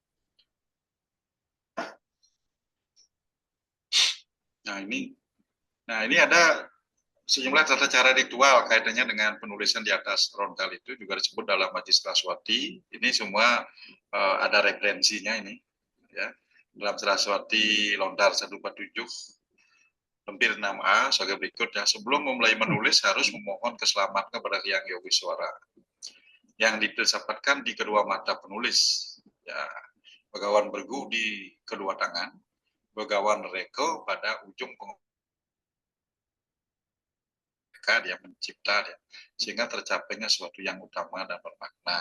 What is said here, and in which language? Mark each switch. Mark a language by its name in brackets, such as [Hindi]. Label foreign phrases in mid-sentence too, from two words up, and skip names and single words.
[Indonesian] Nah ini ada sejumlah tata cara ritual kaitannya dengan penulisan di atas rontal itu juga disebut dalam Majlis Saraswati. Ini semua ada referensinya ini ya. Dalam Saraswati lontar 147 lempir 6A sebagai berikut ya. Sebelum memulai menulis harus memohon keselamatan kepada Hyang Yogiswara yang didapatkan di kedua mata penulis ya. Begawan bergu di kedua tangan, begawan reko pada ujung dia mencipta dia, sehingga tercapainya sesuatu yang utama dan bermakna.